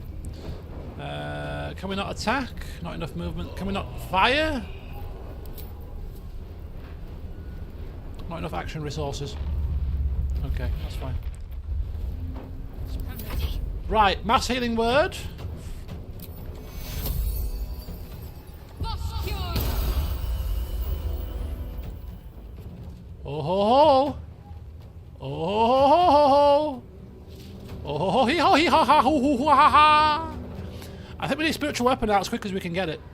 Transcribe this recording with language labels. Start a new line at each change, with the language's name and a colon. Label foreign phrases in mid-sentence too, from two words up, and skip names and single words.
English: Can we not attack? Not enough movement. Can we not fire? Not enough action resources. Okay, that's fine. Right, mass healing word. Oh ho ho! Oh ho ho ho! Oh ho ho hee ho hee ha ha hoo hoo ha ha ha! I think we need spiritual weapon out as quick as we can get it.